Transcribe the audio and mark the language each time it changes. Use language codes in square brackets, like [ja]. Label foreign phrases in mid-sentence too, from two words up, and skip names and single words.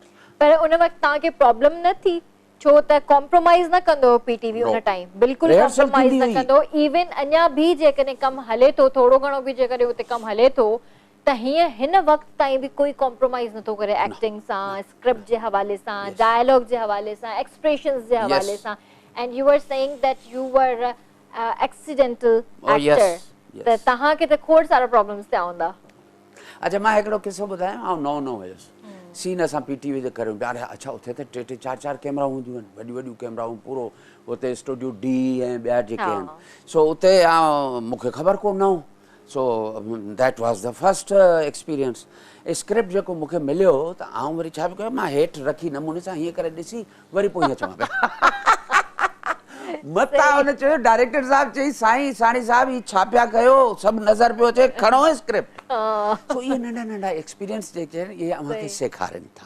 [sd] पर उन वक़्तु तव्हांखे प्रॉब्लम न थी छो त कॉम्प्रोमाइज़ न कंदो PTV उन टाइम बिल्कुलु कॉम्प्रोमाइज़ न कंदो इवन अञा बि जेकॾहिं कमु हले थो थोरो घणो बि जेकॾहिं उते कमु हले थो त हीअं हिन वक़्त ताईं बि कोई कॉम्प्रोमाइज़ नथो करे एक्टिंग सां स्क्रिप्ट जे हवाले सां डायलॉग जे हवाले सां एक्सप्रेशंस जे हवाले सां [en] and you were saying that you were accidental actor [sd] त तव्हांखे त खोड़ सारा प्रॉब्लम्स थिया हूंदा। अच्छा मां हिकिड़ो किस्सो ॿुधायां, आउं नओं हुयुसि, सीन असां PTV ते करियूं पिया। अरे अच्छा उते त 3-3 4-4 कैमरा हूंदियूं आहिनि, वॾियूं वॾियूं कैमराऊं, पूरो उते स्टूडियो D ऐं ॿिया जेके आहिनि। सो उते मूंखे ख़बर कोन न हो। [en] so that was the first experience. [sd] स्क्रिप्ट जेको मूंखे मिलियो त आउं वरी छा पियो कयो, मां हेठि रखी नमूने सां हीअं करे ॾिसी वरी पोइ हीअं चवां पिया। मतां हुन चयो, डायरेक्टर साहब चई साईं साणी साहब हीअ छा पिया कयो, सभु नज़र पियो अचे, खणो स्क्रिप्ट। सो इहे नंढा नंढा एक्सपीरियंस जेके आहिनि इहे अव्हांखे सेखारनि था।